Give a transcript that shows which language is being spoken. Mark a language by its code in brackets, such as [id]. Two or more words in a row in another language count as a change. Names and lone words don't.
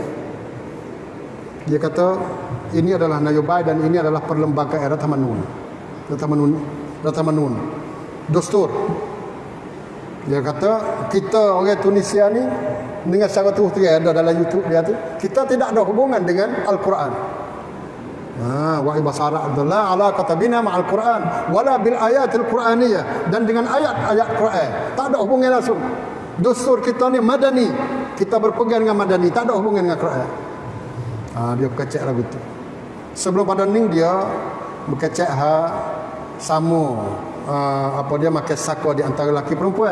[ms] Dia kata ini adalah nayobay dan ini adalah perlembagaan Ratamanun Dostur. Dia kata kita orang Tunisia ni dengan secara terus terang ada dalam YouTube dia tu, kita tidak ada hubungan dengan Al-Quran. [ar] Wa [ms] bahasa Arab [ar] لا علاقة بنا مع القرآن ولا بالآيات القرآنية, [ms] dan dengan ayat-ayat Quran tak ada hubungan langsung. Dastur kita ni madani, kita berpegang dengan madani, tak ada hubungan dengan Quran. Dia berkecek lagu tu. Sebelum pada ni dia berkecek sama apa dia makan sakwa di antara lelaki perempuan.